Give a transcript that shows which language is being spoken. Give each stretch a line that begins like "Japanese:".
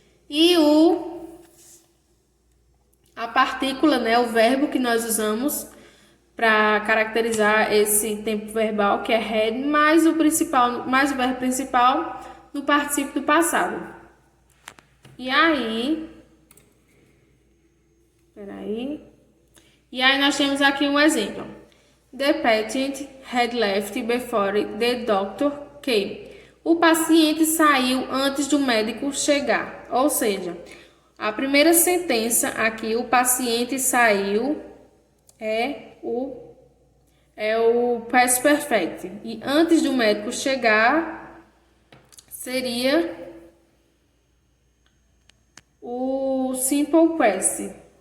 Portuguese: E a partícula, né, o verbo que nós usamos para caracterizar esse tempo verbal, que é had, mais o verbo principal no particípio do passado. E aí, E aí nós temos aqui um exemplo.
English: The patient had left before the doctor came.
Portuguese: O paciente saiu antes do médico chegar. Ou seja, a primeira sentença aqui, o paciente saiu, é o past perfect. E antes do médico chegar, seria o simple past.